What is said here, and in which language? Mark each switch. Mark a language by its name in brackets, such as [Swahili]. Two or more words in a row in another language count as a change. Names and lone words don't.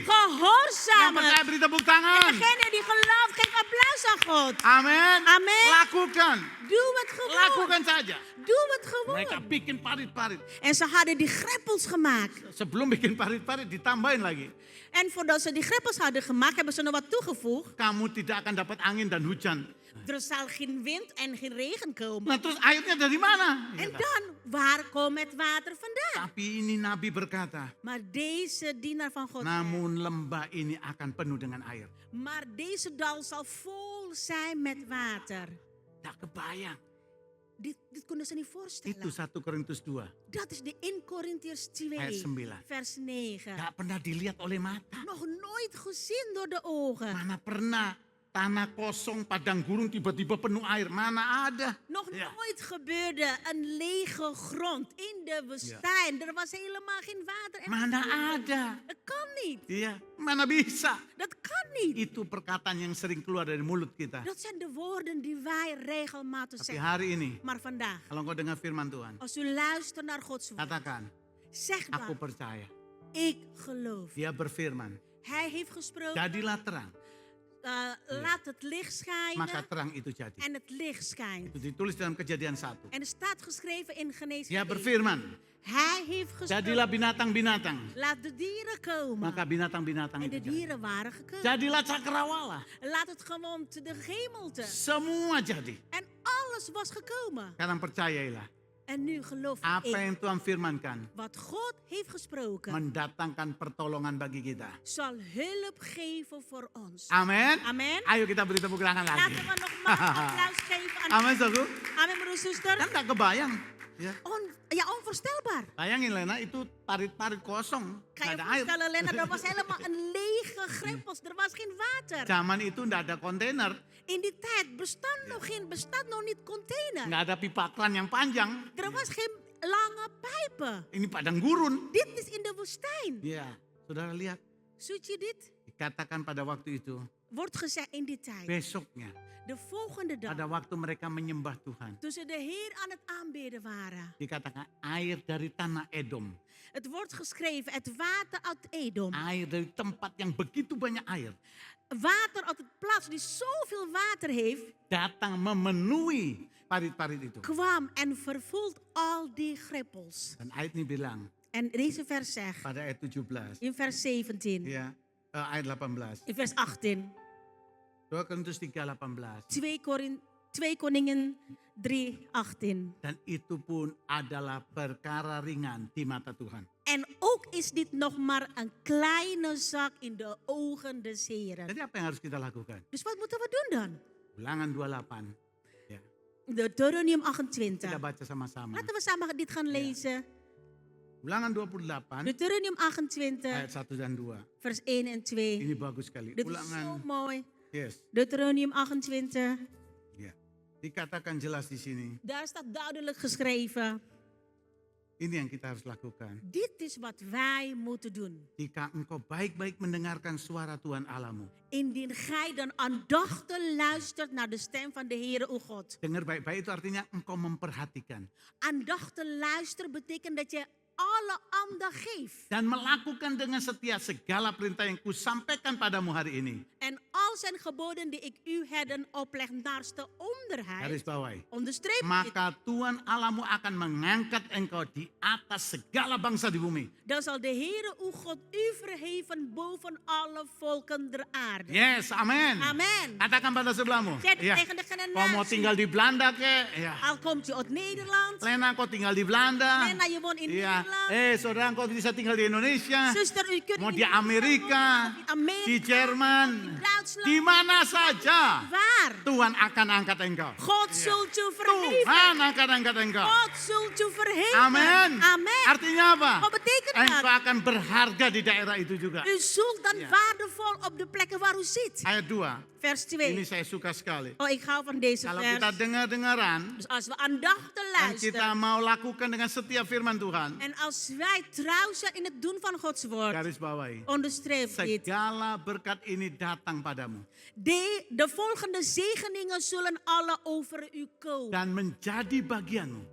[Dutch] Gehoorzamen. [Indonesian] percaya beri tepuk [Dutch] En [Indonesian] tangan. [Dutch] degene die gelooft, geef applaus aan God. [Indonesian] Amin. Amin. Lakukan. [Dutch] Doe het gewoon. [Indonesian] Lakukan saja. [Dutch] Doe het [Indonesian] Mereka [Dutch] gewoon. [Indonesian] bikin parit-parit. [Dutch] En ze hadden die greppels gemaakt. [Indonesian] Sebelum bikin parit-parit ditambahin lagi. [Dutch] En voordat ze die greppels hadden gemaakt, hebben ze nog wat toegevoegd. [Indonesian] Kamu tidak akan dapat angin dan hujan. [Dutch] Er zal geen wind en geen regen komen. [Indonesian] Nah terus airnya dari mana? [Dutch] En dan, waar komt het water vandaan? [Indonesian] Tapi ini Nabi berkata, [Dutch] Maar deze dienaar van God, [Indonesian] namun lembah ini akan penuh dengan air. [Dutch] maar deze dal zal vol zijn met water. [Indonesian] Tak kebayang. [Dutch] Dit konden ze niet voorstellen. [Indonesian] Itu 1 Korintus 2. [Dutch] Dat is de 1 Korintiërs 2, [Indonesian] Ayat 9. [Dutch] vers 9. [Indonesian] Gak pernah dilihat oleh mata. [Dutch] Nog nooit gezien door de ogen. [Indonesian] Mana pernah tanah kosong padang gurun tiba-tiba penuh air. Mana ada. [Dutch] Nog Ja. nooit gebeurde een lege grond in de woestijn. Er was helemaal geen water. En [Indonesian] Mana ada. [Dutch] dat kan niet. [Indonesian] Iya, mana bisa. [Dutch] Dat kan niet. [Indonesian] Itu perkataan yang sering keluar dari mulut kita. [Dutch] Dat zijn de woorden die wij regelmatig [Indonesian] Tapi [Dutch] zeggen. [Indonesian] hari ini, [Dutch] Maar vandaag, [Indonesian] kalau engkau dengar firman Tuhan, [Dutch] als u luistert naar Gods woord, [Indonesian] katakan, [Dutch] zeg [Indonesian] aku [Dutch] dan, [Indonesian] percaya. [Dutch] ik geloof. [Indonesian] Dia berfirman, [Dutch] Hij heeft gesproken, [Indonesian] jadilah terang. [Dutch] laat het licht [Indonesian] Maka [Dutch] schijnen [Indonesian] terang itu jadi. [Dutch] en het licht schijnt. [Indonesian] Itu ditulis dalam Kejadian 1. [Dutch] En er staat geschreven in Genesis [Indonesian] Dia [Dutch] 1. [Indonesian] berfirman, [Dutch] Hij heeft [Indonesian] jadilah [Dutch] gesproken, [Indonesian] binatang-binatang. [Dutch] laat de dieren komen. [Indonesian] Maka binatang-binatang [Dutch] En de [Indonesian] itu jadi. [Dutch] dieren waren gekomen. [Indonesian] Jadilah cakrawala. [Dutch] Laat het gewoon te de gemelte. [Indonesian] Semua jadi. [Dutch] En alles was gekomen. [Indonesian] Sekarang percayailah. [Dutch] En nu geloof [Indonesian] Apa [Dutch] ik, [Indonesian] yang Tuhan firmankan [Dutch] wat God heeft gesproken, [Indonesian] mendatangkan pertolongan bagi kita. [Dutch] zal hulp geven voor ons. [Indonesian] Amin. [Dutch] Amen. [Indonesian] Ayo kita beri tepuk tangan lagi. [Dutch] Laten we nogmaals applaus geven aan [Indonesian] Amin, saudara. [Dutch] Amen, broer en zuster. [Indonesian] Kan tak kebayang. Ya. [Dutch] Ja, onvoorstelbaar. [Indonesian] Bayangin Lena, itu parit-parit kosong. [Dutch] Kan [Indonesian] Nggak [Dutch] je [Indonesian] ada air. [Dutch] voorstellen, Lena, er was helemaal een lege greppels. Er was geen water. [Indonesian] Zaman itu nggak ada kontainer. [Dutch] In die tijd bestaat nog niet container. [Indonesian] Nggak ada pipa kran yang panjang. [Dutch] Er was geen lange pijpen. [Indonesian] Ini padang gurun. [Dutch] Dit is in de woestijn. [Indonesian] Ya, saudara lihat. [Dutch] Ziet je dit? [Indonesian] Dikatakan pada waktu itu. [Dutch] Wordt gezegd in die tijd. [Indonesian] Besoknya, [Dutch] De volgende dag, [Indonesian] pada waktu mereka menyembah Tuhan. [Dutch] toen ze de Heer aan het aanbidden waren. [Indonesian] Dikatakan air dari tanah Edom. [Dutch] Het wordt geschreven, het water uit Edom. [Indonesian] Air dari tempat yang begitu banyak air. [Dutch] Water uit het plaats die zoveel water heeft, [Indonesian] Datang memenuhi parit-parit itu. [Dutch] kwam en vervult al die greppels. [Indonesian] Dan ayat ini bilang [Dutch] En deze vers zegt, [Indonesian] pada ayat 17. [Dutch] in vers 17, [Indonesian] Ya, ayat 18. [Dutch] in vers 18, [Indonesian] 2 Korintus 3:18. [Dutch] 2 Koningen 3:18. [Indonesian] Dan itu pun adalah perkara ringan di mata Tuhan. [Dutch] En ook is dit nog maar een kleine zak in de ogen des Heren. [Indonesian] Jadi apa yang harus kita lakukan? [Dutch] Dus wat moeten we doen dan? [Indonesian] Ulangan 28. Ya, [Dutch] Deuteronomium 28. [Indonesian] kita baca sama-sama. [Dutch] Laten we samen dit gaan lezen. [Indonesian] Ulangan 28 [Dutch] Deuteronomium 28, [Indonesian] ayat 1 dan 2. [Dutch] vers 1 en 2. [Indonesian] Ini bagus sekali. [Dutch] Dit is zo [Indonesian] Ulangan. [Dutch] mooi. [English] Yes. [Dutch] Deuteronomium 28. [Indonesian] Ya. Dikatakan jelas di sini. [Dutch] Daar staat duidelijk geschreven. [Indonesian] Ini yang kita harus lakukan. [Dutch] Dit is wat wij moeten doen. [Indonesian] Jika engkau baik-baik mendengarkan suara Tuhan Allahmu. [Dutch] Indien gij dan aandachtig luistert naar de stem van de Heere uw God. [Indonesian] Dengar baik-baik itu artinya engkau memperhatikan. [Dutch] Aandachtig luisteren betekent dat je alle aandacht geeft. [Indonesian] Dan melakukan dengan setia segala perintah yang kusampaikan padamu hari ini. [Dutch] En al zijn geboden die ik u heden opleg naast de [Indonesian] Garis [Dutch] onderheid. [Indonesian] bawahi. [Dutch] Onderstreep dit. [Indonesian] Maka Tuhan Allahmu akan mengangkat engkau di atas segala bangsa di bumi. [Dutch] Dan zal de Heere uw God u verheven boven alle volken der aarde. [Indonesian] Yes, amin. [Dutch] Amen. [Indonesian] Katakan pada sebelahmu. [Dutch] Zeg [Indonesian] Ya. [Dutch] tegen degene [Indonesian] Kau mau [Dutch] naast [Indonesian] tinggal [Dutch] je. [Indonesian] di Belanda ke? Ya. [Dutch] Al komt je uit Nederland. [Indonesian] Lena, kau tinggal di Belanda. [Dutch] Lena, je woont in [Indonesian] Iya. [Dutch] Nederland. [Indonesian] Saudara, kau bisa tinggal di Indonesia. [Dutch] Zuster, u kunt [Indonesian] Mau [Dutch] in [Indonesian] di [Dutch] Nederland [Indonesian] Amerika, [Dutch] wonen, in Amerika, [Indonesian] di Jerman, [Dutch] in Duitsland. [Indonesian] di mana saja [Dutch] Waar? [Indonesian] Tuhan akan angkat engkau. [Dutch] God zult u verheven. [Indonesian] Tuhan akan angkat engkau. [Dutch] God zult u verheven. [Indonesian] Amin. [Dutch] Amen. [Indonesian] Artinya apa? [Dutch] Wat betekent [Indonesian] Engkau [Dutch] dat? [Indonesian] akan berharga di daerah itu juga. [Dutch] U zult dan Ja. waardevol op de plekken waar u zit. [Indonesian] Ayat 2. [Dutch] Vers [Indonesian] Ini [Dutch] 2. [Indonesian] saya suka sekali. [Dutch] Oh, ik hou van deze [Indonesian] Kalau kita [Dutch] vers. [Indonesian] dengar-dengaran [Dutch] Dus als we aandachtig [Indonesian] dan kita [Dutch] luisteren. [Indonesian] mau lakukan dengan setia firman Tuhan. [Dutch] En als wij trouw zijn in het doen van Gods woord. [Indonesian] Garis bawahi. [Dutch] Onderstreep dit. [Indonesian] Segala berkat ini datang padamu. [Dutch] De volgende zegeningen zullen alle over u komen. [Indonesian] Dan menjadi bagianmu.